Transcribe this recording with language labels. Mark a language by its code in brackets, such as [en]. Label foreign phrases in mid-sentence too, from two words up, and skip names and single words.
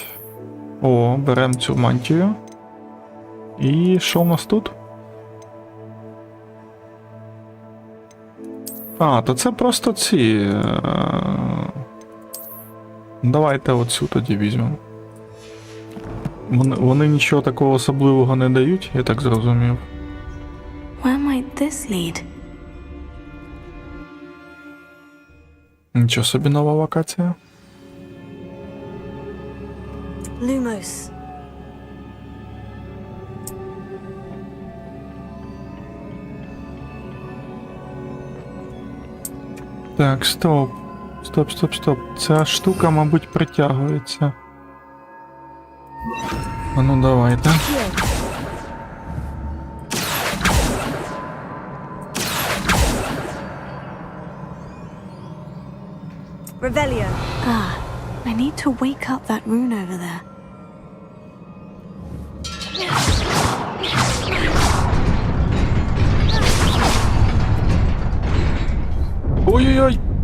[uk] О, беремо цю мантію. І що у нас тут? То це просто ці... Давайте оцю тоді візьмемо. Вони нічого такого особливого не дають, я так зрозумів. [en] Where might this lead? [uk] Нічого собі, нова локація. Lumos. Так, стоп. Стоп. Ця штука, мабуть, притягується. А ну давайте. Revelio. [en] I need to wake up that rune over there. [uk] Ой-ой-ой!